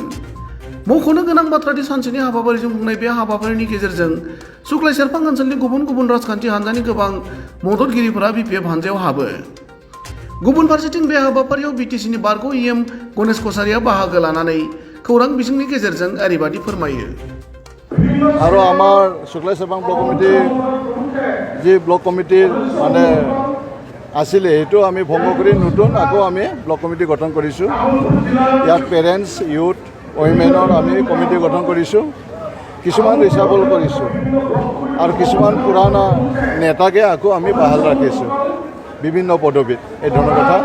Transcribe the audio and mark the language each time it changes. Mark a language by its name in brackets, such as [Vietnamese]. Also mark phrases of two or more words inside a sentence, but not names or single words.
[Bodo] मख'नो गोनां बाथ्रादि सानसेनि हाबाफारिजों खुंनाय बे हाबाफारिनि गेजेरजों सुक्लायजारफां ओनसोलनि गुबुन गुबुन राजखान्थि हान्जानि गोबां मददगिरिफोरा बिपिएफ हान्जायाव हाबो। गुबुन फारसेथिं बे हाबाफारियाव बिटिसिनि बारग' इएम गणेश कसारिया बाहागो लानानै खौरां बिजोंनि गेजेरजों ओरैबादि फोरमायो। [Assamese] আৰু আমাৰ চুক্লাইজাৰফাং ব্লক কমিটি জি ব্লক কমিটিৰ মানে आছিলে সেইটো আমি ভংগ কৰি নতুন আকৌ আমি ব্লক কমিটি গঠন কৰিছোঁ। ইয়াত [English] parents youth women [Assamese] আমি কমিটি গঠন কৰিছোঁ। কিছুমান ৰিচাবল কৰিছোঁ আৰু কিছুমান পুৰণা নেতাকে আকৌ আমি বাহাল ৰাখিছোঁ বিভিন্ন পদবীত এই ধৰণৰ কথা।